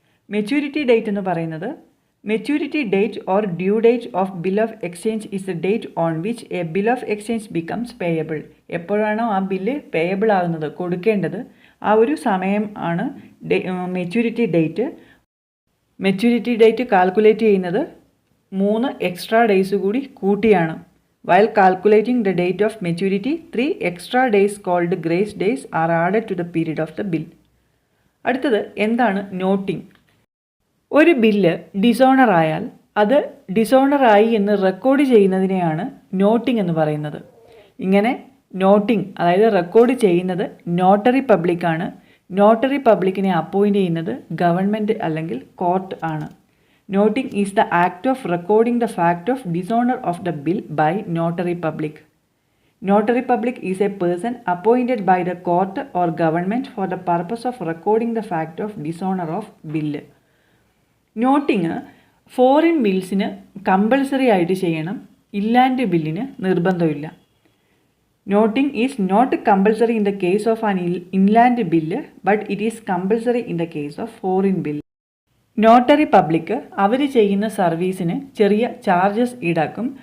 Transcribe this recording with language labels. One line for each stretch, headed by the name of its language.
Malayalam: Maturity date എന്ന് പറയുന്നത്,
English: Maturity date or due date of bill of exchange is the date on which a bill of exchange becomes payable.
Malayalam: എപ്പോഴാണോ ആ bill payable ആകുന്നത്, കൊടുക്കേണ്ടത്, ആ ഒരു സമയം ആണ് maturity date. Maturity date calculate ചെയ്യുന്നത് 3 എക്സ്ട്രാ ഡേയ്സ് കൂടി കൂട്ടിയാണ്.
English: While calculating the date of maturity, 3 extra days called grace days are added to the period of the bill.
Malayalam: അടുത്തത് എന്താണ് നോട്ടിംഗ്? ഒരു ബില്ല് ഡിസോണർ ആയാൽ അത് ഡിസോണറായി എന്ന് റെക്കോർഡ് ചെയ്യുന്നതിനെയാണ് നോട്ടിംഗ് എന്ന് പറയുന്നത്. ഇങ്ങനെ നോട്ടിംഗ്, അതായത് റെക്കോർഡ് ചെയ്യുന്നത് നോട്ടറി പബ്ലിക്കാണ്. നോട്ടറി പബ്ലിക്കിനെ അപ്പോയിൻ്റ് ചെയ്യുന്നത് ഗവൺമെൻറ് അല്ലെങ്കിൽ കോർട്ട് ആണ്.
English: Noting is the act of recording the fact of dishonor of the bill by notary public. Notary public is a person appointed by the court or government for the purpose of recording the fact of dishonor of bill.
Malayalam: Noting foreign ബിൽസിന് compulsory ആയിട്ട് ചെയ്യണം, ഇല്ലാൻഡ് ബില്ലിന് നിർബന്ധമില്ല.
English: Noting is not compulsory in the case of an inland bill, but it is compulsory in the case of foreign bill.
Malayalam: Notary public അവർ ചെയ്യുന്ന സർവീസിന് ചെറിയ charges ഈടാക്കും.